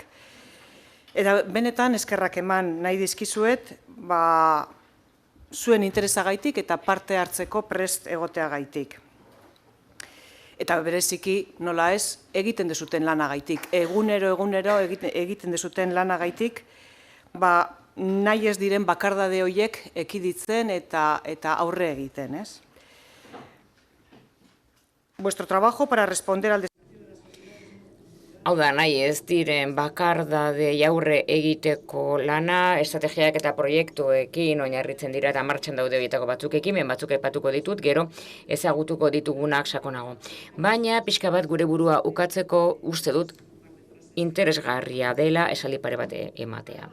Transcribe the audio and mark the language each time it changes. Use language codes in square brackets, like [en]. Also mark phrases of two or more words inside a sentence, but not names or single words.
[eu] Eta benetan eskerrak eman nahi dizkizuet, zuen interesagaitik eta parte hartzeko prest egoteagaitik. Eta bereziki, nola ez, egiten dezuten lanagaitik. Egunero egiten dezuten lanagaitik, nahi ez diren bakardade horiek ekiditzen eta aurre egiten, ez? [es] Vuestro trabajo para responder al [eu] hau da nahi ez diren bakardade aurre egiteko lana, estrategiak eta proiektuekin oinarritzen dira eta martxan daude horietako batzuk ekimen batzuk aipatuko ditut, gero ezagutuko ditugunak sakonago. Baina pixka bat gure burua ukatzeko uste dut interesgarria dela esaldi pare bat ematea.